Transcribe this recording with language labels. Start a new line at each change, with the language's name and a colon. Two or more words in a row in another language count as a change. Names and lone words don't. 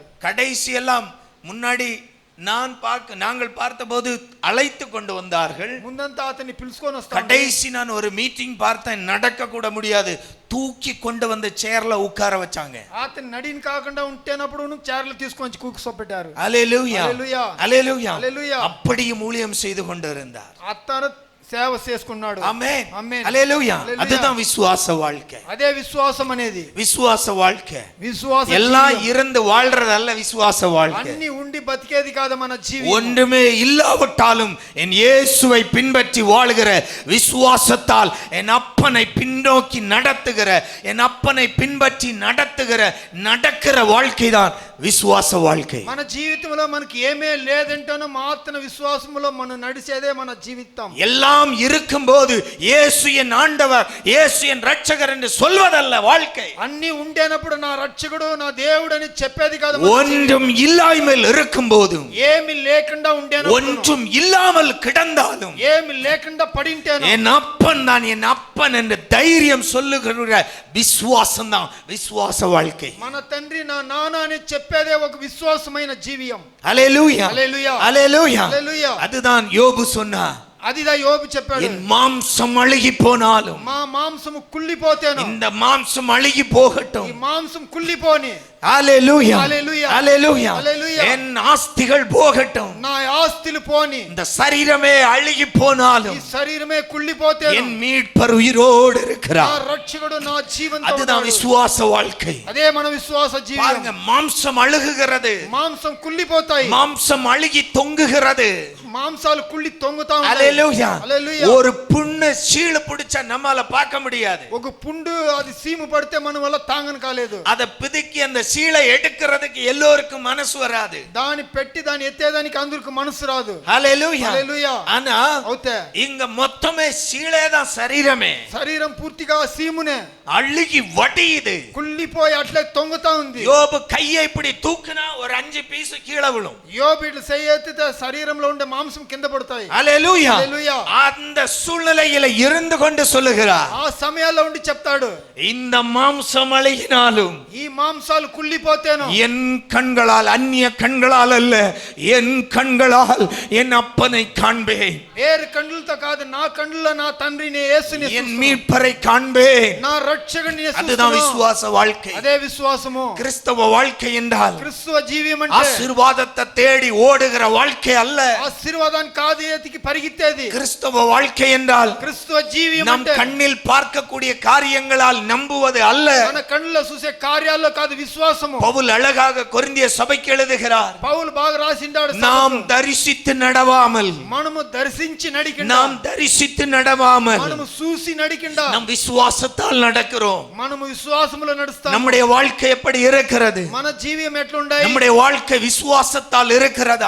Tamil: கடைசி எல்லாம் முன்னாடி நாங்கள் பார்த்தபோது அழைத்து கொண்டு வந்தார்கள்.
Telugu: ముందంతా అతన్ని పిలుచుకొని వస్తాడు.
Tamil: கடைசி நான் ஒரு மீட்டிங் பார்த்தேன், நடக்க கூட முடியாது, தூக்கி கொண்டு வந்து சேர்ல உட்கார வச்சாங்க.
Telugu: అతను నడిని కాకుండా ఉంటేనప్పుడు చైర్లు తీసుకొని కూర్చోబెట్టారు.
Tamil: ஹல்லேலூயா
Telugu: హల్లెలూయా
Tamil: ஹல்லேலூயா.
Telugu: హల్లెలూయా.
Tamil: அப்படியும் ஊழியம் செய்து கொண்டிருந்தார்.
Telugu: అతను సేవ చేసుకున్నాడు.
Tamil: ஆமென்
Telugu: ఆమేన్
Tamil: ஹல்லேலூயா.
Telugu: హల్లెలూయా.
Tamil: அதுதான் விசுவாச வாழ்க்கை.
Telugu: అదే విశ్వాసం అనేది.
Tamil: விசுவாச வாழ்க்கை
Telugu: విశ్వాసం
Tamil: எல்லாம் இருந்து வாழ்றதல்ல, விசுவாச வாழ்க்கை.
Telugu: అన్ని ఉండి బతికేది కాదు మన జీవితం.
Tamil: ஒன்றுமே இல்லாவிட்டாலும் என் இயேசுவை பின்பற்றி வாழுகிற விசுவாசத்தால் என் அப்பனை பின்னோக்கி நடத்துகிற, என் அப்பனை பின்பற்றி நடக்கிற வாழ்க்கை தான் விசுவாச வாழ்க்கை.
Telugu: మన జీవితంలో మనకి ఏమే లేదంటేనో మాత్రం విశ్వాసములో మనం నడిచేదే మన జీవితం.
Tamil: எல்லாம் இருக்கும்போது இயேசு என் ஆண்டவர், இயேசு என் ரட்சகர் என்று சொல்வதல்ல வாழ்க்கை.
Telugu: అన్ని ఉండేనప్పుడు నా రక్షకుడు నా దేవుడు అని చెప్పేది కాదు.
Tamil: ஒன்றும் இல்லாமல் இருக்கும்போது,
Telugu: ఏమి లేకుండా ఉండేనప్పుడు,
Tamil: ஒன்றும் இல்லாமல் கிடந்தாலும்,
Telugu: ఏమి లేకుండా పడింటేను
Tamil: என் அப்பன் தான் என் அப்பன் என்று தைரியம் சொல்லுகிற விசுவாசம் தான் விசுவாச வாழ்க்கை.
Telugu: మన తండ్రి నా నాన్న అని చెప్పేదే ఒక విశ్వాసమైన జీవితం.
Tamil: ஹல்லேலூயா
Telugu: హల్లెలూయా
Tamil: ஹல்லேலூயா.
Telugu: హల్లెలూయా.
Tamil: அதுதான் யோபு சொன்னார்,
Telugu: అదిదా యోబు చెప్పాడు.
Tamil: என் மாம்சம் அழுகி போனாலும்,
Telugu: మా మాంసము కుళ్ళిపోతేను,
Tamil: இந்த மாம்சம் அழுகி போகட்டும்.
Telugu: ఈ మాంసం కుళ్ళిపోని,
Tamil: ஹல்லேலூயா ஹல்லேலூயா. ஹல்லேலூயா. ஹல்லேலூயா. என் ஆஸ்திகள் போகட்டும்,
Telugu: నా ఆస్తులు పోని,
Tamil: இந்த சரீரமே அழுகி
Telugu: ఈ
Tamil: போனாலும்,
Telugu: శరీరమే కుళ్ళిపోతేను,
Tamil: என் மீட்பர் உயிரோடு
Telugu: నా
Tamil: இருக்கிறார்.
Telugu: రక్షకుడు నా జీవంతో
Tamil: அதுதான்
Telugu: ఉన్నాడు.
Tamil: விசுவாச வாழ்க்கை.
Telugu: అదే మన విశ్వాస జీవితం.
Tamil: பாருங்க, மாம்சம் அழுகுகிறது,
Telugu: మాంసం కుళ్ళిపోతాయి,
Tamil: மாம்சம் அழுகி தொங்குகிறது.
Telugu: మాంసాలు కుళ్ళి తొంగుతా ఉంటాయి.
Tamil: ஹல்லேலூயா.
Telugu: హల్లెలూయా.
Tamil: ஒரு புண்ணு சீழு பிடிச்சா நம்மால பார்க்க முடியாது,
Telugu: ఒక పుండు అది సీము పడితే మన వల్ల తాంగను కాలేదు.
Tamil: அதை பிதுக்கி அந்த சீலை எடுக்கிறதுக்கு எல்லோருக்கும் மனசு வராது.
Telugu: దాని పెట్టి దాన్ని ఎత్తేదానికి అందరికి మనసు రాదు.
Tamil: ஹல்லேலூயா.
Telugu: హల్లెలూయా.
Tamil: ஆனா
Telugu: అవుతే
Tamil: இங்க மொத்தமே சீலே தான், சரீரமே
Telugu: శరీరం పూర్తిగా సీమునే
Tamil: அழுகி வடியுது.
Telugu: కుళ్ళిపోయి అట్లే తొంగుతా ఉంది.
Tamil: யோபு கையை இப்படி தூக்குனா ஒரு 5 பீஸ் கீழே விழும்.
Telugu: యోబు ఇట్లా చెయ్యి ఎత్తితే శరీరంలో ఉండే మాంసం కింద పడతాయి.
Tamil: ஹல்லேலூயா.
Telugu: హల్లెలూయా.
Tamil: அந்த சூழ்நிலையில இருந்து கொண்டு சொல்லுகிறார்,
Telugu: ఆ సమయాల్లో ఉండి చెప్తాడు,
Tamil: இந்த மாம்சம் அழுகினாலும்
Telugu: ఈ మాంసాలు కుళ్ళిపోతేను
Tamil: என் கண்களால், அந்நிய கண்களால் அல்ல, என் கண்களால் என் அப்பனை காண்பேன்,
Telugu: వేరు కండ్లతో కాదు, నా కండ్లలో నా తండ్రిని యేసుని
Tamil: என் மீட்பரை காண்பேன்.
Telugu: నా రక్షకుని
Tamil: அதுதான் விசுவாச வாழ்க்கை.
Telugu: అదే విశ్వాసము.
Tamil: கிறிஸ்தவ வாழ்க்கை என்றால்
Telugu: క్రిస్తువ జీవితం అంటే
Tamil: ஆசீர்வாதத்தை தேடி ஓடுகிற வாழ்க்கை அல்ல.
Telugu: ఆశీర్వాదాన్ని కాదు ఎతికి పరిగెత్తేది.
Tamil: கிறிஸ்தவ வாழ்க்கை என்றால்
Telugu: క్రిస్తువ జీవియం
Tamil: நம்
Telugu: అంటే
Tamil: கண்ணில் பார்க்கக்கூடிய காரியங்களால் நம்புவது அல்ல.
Telugu: మన కళ్ళలో చూసే కార్యాల్లో కాదు విశ్వాసము.
Tamil: பவுல் அழகாக கொரிந்திய சபைக்கு எழுதுகிறார்,
Telugu: పౌలు బాగా రాసిండాడు,
Tamil: நாம் தரிசித்து நடவாமல்,
Telugu: మనము దర్శించి నడికిండా,
Tamil: நாம் தரிசித்து நடவாமல்
Telugu: మనము చూసి నడికిండా,
Tamil: நம் விசுவாசத்தால் நடக்கிறோம்.
Telugu: మనము విశ్వాసములో నడుస్తాము.
Tamil: நம்முடைய வாழ்க்கை எப்படி இருக்கிறது?
Telugu: మన జీవియం ఎట్లుండాయి?
Tamil: நம்முடைய வாழ்க்கை விசுவாசத்தால் இருக்கிறதா?